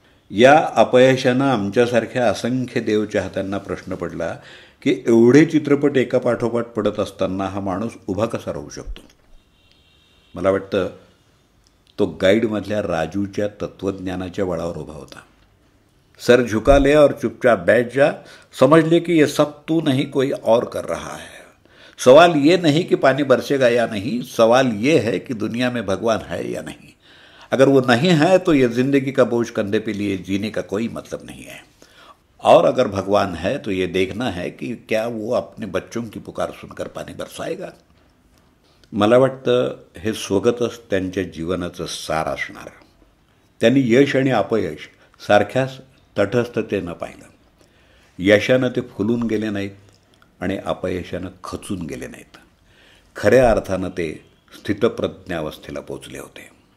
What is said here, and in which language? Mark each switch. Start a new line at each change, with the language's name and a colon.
Marathi: या अपयशानं आमच्यासारख्या असंख्य देवचाहत्यांना प्रश्न पडला की एवढे चित्रपट एका पाठोपाठ पडत असताना हा माणूस उभा कसा राहू शकतो. मला वाटतं तो गाईडमधल्या राजूच्या तत्त्वज्ञानाच्या बळावर उभा होता.
Hindi: सर झुका ले और चुपचाप बैठ जा, समझ ले कि ये सब तू नहीं कोई और कर रहा है. सवाल ये नहीं कि पानी बरसेगा या नहीं, सवाल ये है कि दुनिया में भगवान है या नहीं. अगर वो नहीं है तो ये जिंदगी का बोझ कंधे पे लिए जीने का कोई मतलब नहीं है। और अगर भगवान है तो ये देखना है कि क्या वो अपने बच्चों की पुकार सुनकर पाणी बरसाएगा।
Marathi: मला वाटतं हे स्वगतच त्यांच्या जीवनाचं सार असणार। त्यांनी यश आणि अपयश सारख्याच तटस्थतेनं पाहिलं। यशानं ते फुलून गेले नाहीत आणि अपयशानं खचून गेले नाहीत। खऱ्या अर्थानं ते स्थितप्रज्ञावस्थेला पोचले होते।